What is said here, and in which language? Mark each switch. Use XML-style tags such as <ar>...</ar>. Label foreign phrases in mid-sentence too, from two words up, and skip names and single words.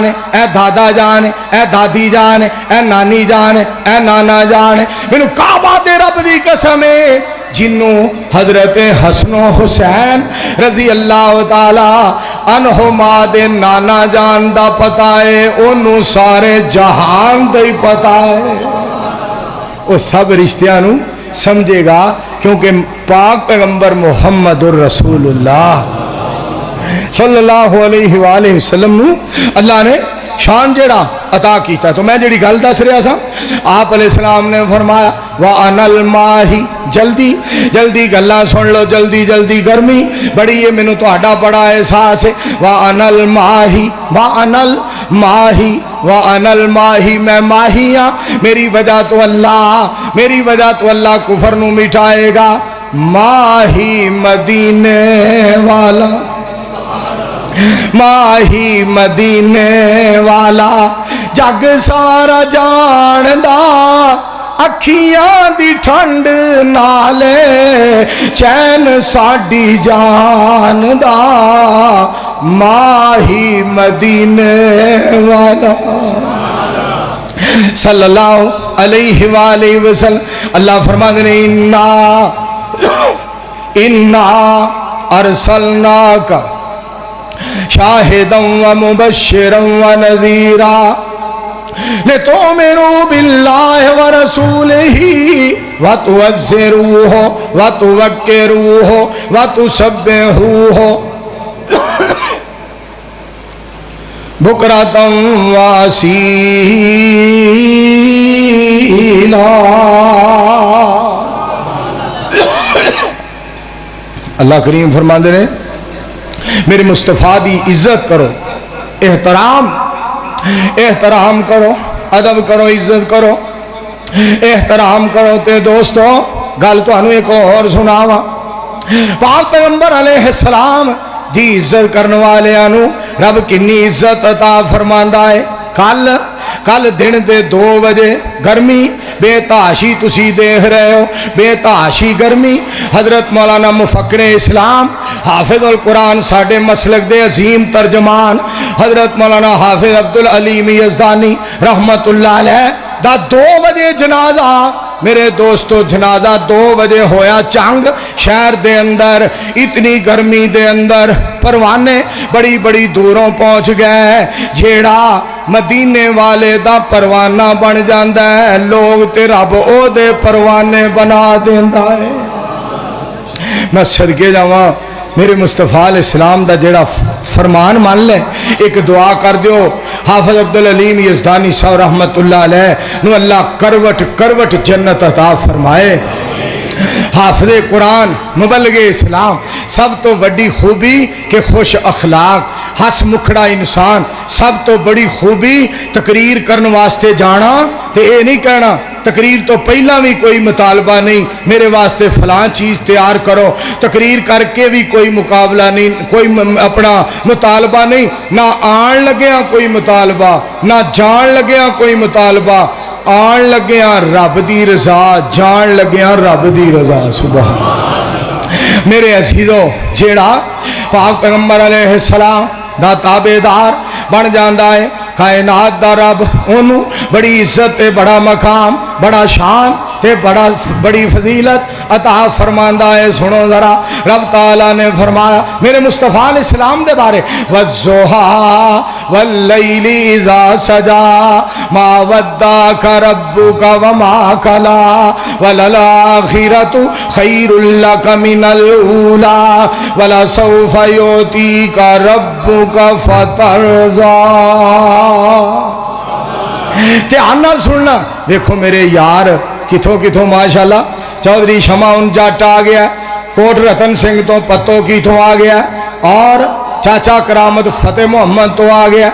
<pa>اے دادا جان اے دادی جان اے نانی جان اے نانا جان مینوں کعبہ دے رب دی قسم ہے جنوں حضرت حسن و حسین</pa> <ar>رضی اللہ تعالی عنہما</ar> <pa>دے نانا جان دا پتا ہے انہوں سارے جہان دا ہی پتا ہے وہ سب رشتیاں نوں سمجھے گا کیونکہ پاک پیغمبر محمد الرسول اللہ</pa> <ar>صلی اللہ علیہ وآلہ وسلم</ar> <pa>نوں اللہ نے شان جیڑا عطا کیتا تو میں جیڑی گل دس رہا سا آپ علیہ السلام نے فرمایا</pa> <ar>وَأَنَا الْمَاهِ</ar> <pa>جلدی جلدی گلاں سن لو جلدی جلدی گرمی بڑی ہے مینوں تہاڈا بڑا احساس ہے</pa> <ar>وَأَنَا الْمَاهِ وَأَنَا الْمَاهِ وَأَنَا الْمَاهِ</ar> <pa>میں ماہی ہاں میری وجہ تو اللہ کفر نو مٹائے گا ماہی مدینے والا ماہی مدینے والا جگ سارا جاندا اکھیاں دی ٹھنڈ نالے چین ساڈی جان دا ماہی مدینے والا</pa> <ar>صلی اللہ علیہ وآلہ وسلم</ar> <pa>اللہ فرماتے ہیں</pa> <ar>انا ارسلناک شاہدا و مبشرا و نذیرا لتؤمنوا باللہ و رسولہ و تعزروہ و توقروہ و تسبحوہ بکرۃ و اصیلا۔</ar> <pa>اللہ کریم فرماندے نے میرے مصطفیٰ دی عزت کرو احترام کرو ادب کرو عزت کرو احترام کرو تے دوستو گل تو انہوں ایک اور سناوا پاک پیغمبر علیہ السلام دی عزت کرنے والے رب کنی عزت عطا فرماندا ہے. کل دن دے 2 بجے گرمی بے تحاشی تسی دیکھ رہے ہو، بے تحاشی گرمی. حضرت مولانا مفکر اسلام حافظ القرآن ساڈے مسلک دے عظیم ترجمان حضرت مولانا حافظ عبد العلیم یزدانی رحمت اللہ علیہ دا 2 بجے جنازہ. میرے دوستو جنازہ 2 بجے ہویا چنگ شہر دے اندر. اتنی گرمی دے اندر پروانے بڑی بڑی دوروں پہنچ گئے. جیڑا مدینے والے دا پروانہ بن جاتا ہے لوگ تے رب اودے پروانے بنا دیندا ہے. میں صدقے جاواں میرے مصطفیٰ علیہ السلام دا جیڑا فرمان مان لے. ایک دعا کر دیو حافظ عبد العلیم یزدانی صاحب رحمت اللہ علیہ نو اللہ کروٹ کروٹ جنت عطا فرمائے. حافظ قرآن مبلغ اسلام سب تو بڑی خوبی کے خوش اخلاق ہس مکھڑا انسان. سب تو بڑی خوبی تقریر کرنے واسطے جانا تو یہ نہیں کہنا تقریر تو پہلا بھی کوئی مطالبہ نہیں میرے واسطے فلاں چیز تیار کرو. تقریر کرکے بھی کوئی مقابلہ نہیں، کوئی اپنا مطالبہ نہیں. نہ آن لگیا کوئی مطالبہ، نہ جان لگیا کوئی مطالبہ. آن لگیا رب دی رضا، جان لگیا رب دی رضا. सुभान। میرے عزیزو جیڑا پاک پیغمبر علیہ السلام دا تابعدار بن جاتا ہے کائنات دا رب اونو بڑی عزت تے بڑا مقام بڑا شان تے بڑی فضیلت عطا فرماندا ہے. سنو ذرا رب تعالیٰ نے فرمایا میرے مصطفیٰ علیہ السلام دے بارے</pa> <ar>والضحى والليل إذا سجى ما ودعك ربك وما قلى وللآخرة خير لك من الأولى ولسوف يعطيك ربك فترضى.</ar> <pa>دھیان نال سننا. دیکھو میرے یار کتھوں کتھوں ماشاءاللہ چودھری شما ان جٹ آ گیا، کوٹ رتن سنگھ تو پتو کتھوں آ گیا اور چاچا کرامت فتح محمد تو آ گیا.</pa>